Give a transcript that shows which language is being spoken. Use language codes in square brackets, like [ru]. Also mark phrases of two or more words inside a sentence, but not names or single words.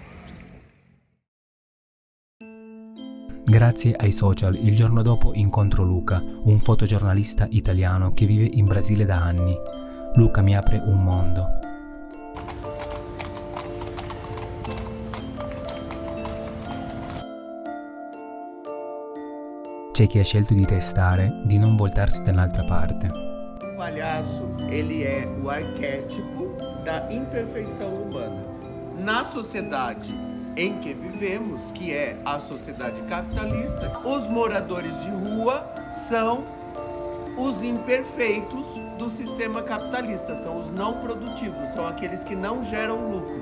[it] Grazie ai social, il giorno dopo incontro Luca, un fotogiornalista italiano che vive in Brasile da anni. Luca mi apre un mondo. C'è chi ha scelto di restare, di non voltarsi dall'altra parte. [pt] O palhaço, ele é o arquétipo da imperfeição humana. Na sociedade em que vivemos, que é a sociedade capitalista, os moradores de rua são os imperfeitos do sistema capitalista, são os não produtivos, são aqueles que não geram lucro.